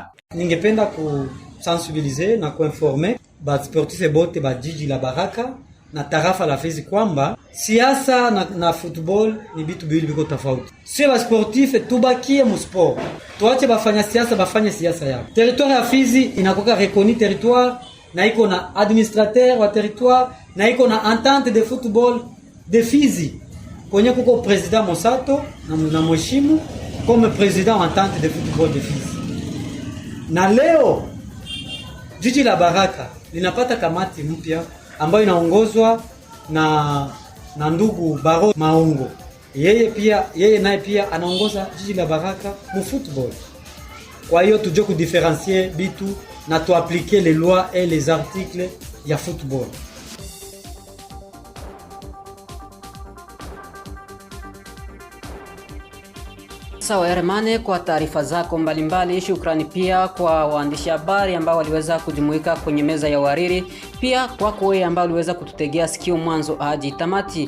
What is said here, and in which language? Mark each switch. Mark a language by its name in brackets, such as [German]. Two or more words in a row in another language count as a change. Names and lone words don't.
[Swahili] Ningependa kusensibiliser na kuinformer ba sportifs bote ba jiji la Baraka na tarafa la Fizi kwamba siasa na football ni bitu bili biko tofauti. Sio ba sportif tubakie mu sport. Tuache bafanya siasa bafanye siasa yao. Territoire ya Fizi inakoka reconni territoire na iko na administrateur wa territoire na iko na [French] entente de football de Fizi. [Swahili] Kwenye kuko president Mosato na mheshimu [French] comme président entente de football de Fizi. [Swahili] Na leo jiji la Baraka linapata kamati mpya ambayo inaongozwa na ndugu Baro Maungo. Yeye naye pia anaongoza jiji la Baraka mu football. Kwa hiyo tujue kudifferencier bitu na tu appliquer [French] les lois et les articles [Swahili] ya football. Sawa Hermane, kwa taarifa zako mbalimbali. Shukrani pia kwa waandishi habari ambao waliweza kujumuika kwenye meza ya wariri, pia kwako wewe ambao uliweza kututegea sikio mwanzo hadi tamati.